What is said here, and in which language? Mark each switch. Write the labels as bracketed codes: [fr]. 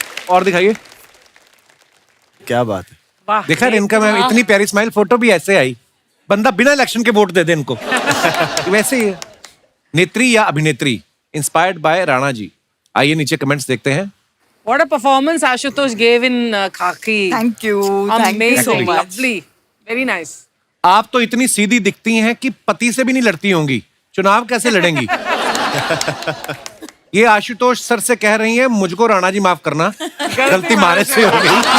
[hi] और दिखाइए। क्या बात है। वाह। देखा इनका, मैं इतनी प्यारी स्माइल, फोटो भी ऐसे आई। बंदा बिना इलेक्शन के वोट दे दे इनको। वैसे ही है। नेत्री या अभिनेत्री इंस्पायर्ड बाय राणा जी। आइए नीचे कमेंट्स देखते हैं। [en] What a performance Ashutosh gave in Khaki. Thank you, Amazing, lovely, very nice. [hi] आप तो इतनी सीधी दिखती हैं कि पति से भी नहीं लड़ती होंगी, चुनाव कैसे लड़ेंगी? ये आशुतोष सर से कह रही हैं, मुझको राणा जी माफ करना, गलती मारे से हो गई।